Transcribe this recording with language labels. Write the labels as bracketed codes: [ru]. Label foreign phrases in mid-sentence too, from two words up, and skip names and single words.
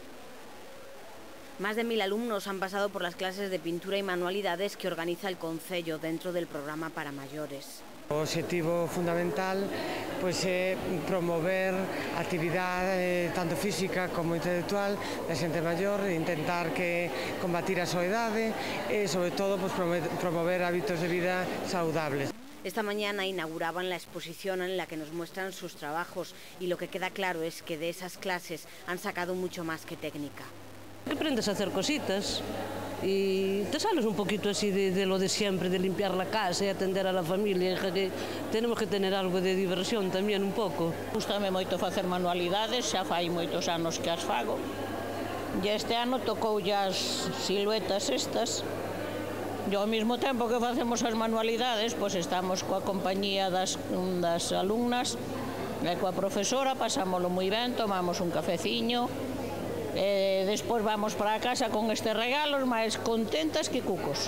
[es] Más de 1000 alumnos han pasado por las clases de pintura y manualidades que organiza el Concello dentro del programa para mayores. [gl] O obxectivo fundamental é promover a actividade tanto física como intelectual da xente maior, intentar combatir a soidade e, sobre todo, promover hábitos de vida saludables. [es] Esta mañana inauguraban la exposición en la que nos muestran sus trabajos y lo que queda claro es que de esas clases han sacado mucho más que técnica. Aprendes a hacer cositas y te sales un poquito así de lo de siempre, de limpiar la casa y atender a la familia, que tenemos que tener algo de diversión [gl] tamén un pouco. Gústame moito facer manualidades, xa fai moitos anos que as fago. E este ano tocou as siluetas estas. E ao mesmo tempo que facemos as manualidades, pois estamos coa compañía das alumnas e coa profesora, pasámoslo moi ben, tomamos un cafeciño, e despois vamos para a casa con estes regalos máis contentas que cucos.